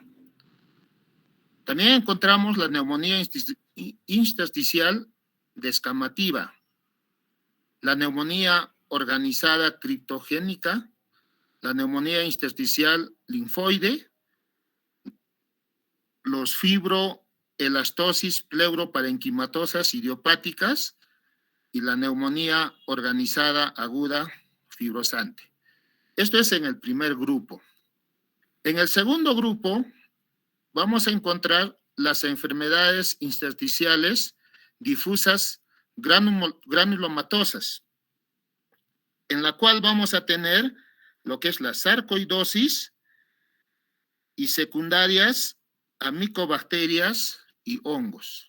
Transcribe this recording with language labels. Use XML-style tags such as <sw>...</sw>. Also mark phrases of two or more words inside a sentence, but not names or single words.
<es>También encontramos la neumonía intersticial descamativa, la neumonía organizada criptogénica, la neumonía intersticial linfoide, los fibroelastosis pleuroparenquimatosas idiopáticas y la neumonía organizada aguda fibrosante. Esto es en el primer grupo. En el segundo grupo vamos a encontrar las enfermedades intersticiales difusas granulomatosas, en la cual vamos a tener lo que es la sarcoidosis y secundarias a micobacterias y hongos.</es>